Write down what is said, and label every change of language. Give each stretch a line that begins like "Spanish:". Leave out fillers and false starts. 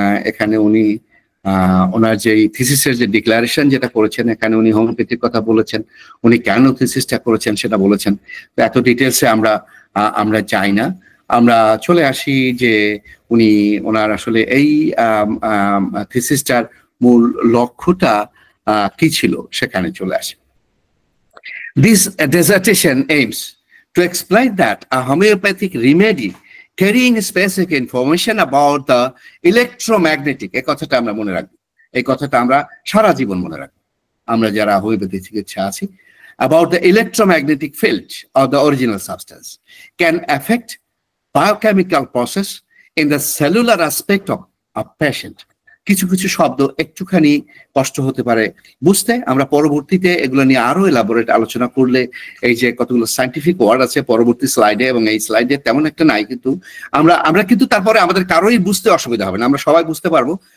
Bangla: এখানে উনি ওনার যে থিসিসের যে ডিক্লারেশন যেটা করেছেন, এখানে উনি হোমিওপ্যাথির কথা বলেছেন, উনি কেন থিসিসটা করেছেন সেটা বলেছেন। তো এত ডিটেলসে আমরা যাই না, আমরা চলে আসি যে ওনার আসলে এই থিসিসটার মূল লক্ষ্যটা কি ছিল, সেখানে চলে আসে।
English: This dissertation aims to explain that a homeopathic remedy carrying specific information about the electromagnetic,
Bangla: এই কথাটা আমরা মনে রাখবো, এই কথাটা আমরা সারা জীবন মনে রাখবো, আমরা যারা হোমিওপ্যাথি চিকিৎসা আছি,
English: about the electromagnetic field of the original substance can affect biochemical process in the cellular aspect of a patient.
Bangla: কিছু কিছু শব্দ একটুখানি কষ্ট হতে পারে বুঝতে, আমরা পরবর্তীতে এগুলো নিয়ে আরো এলাবোরেট আলোচনা করলে, এই যে কতগুলো সায়েন্টিফিক ওয়ার্ড আছে পরবর্তী স্লাইডে, এবং এই স্লাইডে তেমন একটা নাই, কিন্তু আমরা কিন্তু তারপরে আমাদের কারোই বুঝতে অসুবিধা হবে না, আমরা সবাই বুঝতে পারবো।